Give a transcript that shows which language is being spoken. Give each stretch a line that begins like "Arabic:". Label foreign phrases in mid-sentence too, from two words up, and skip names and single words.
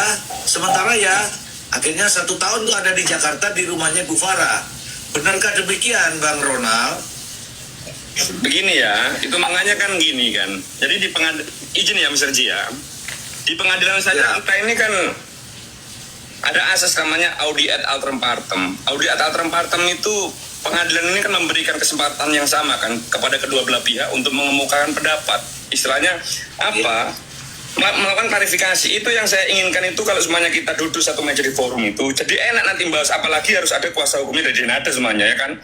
Indonesian: Sementara ya, akhirnya 1 tahun tuh ada di Jakarta di rumahnya Bu Farah. Benarkah demikian, Bang Ronald? Begini ya, itu makanya kan gini kan. Jadi di izin ya Mr. Ji ya. Di pengadilan saja kita ini kan ada asas namanya
Latin: audi ad alteram partem. Audi ad alteram partem
Indonesian: itu pengadilan ini kan memberikan kesempatan yang sama kan kepada kedua belah pihak untuk mengemukakan pendapat. Istilahnya apa? Melakukan klarifikasi. Itu yang saya inginkan itu kalau semuanya kita duduk satu meja di forum itu. Jadi enak nanti bahas, apalagi harus ada kuasa hukumnya dari Nada semuanya ya kan.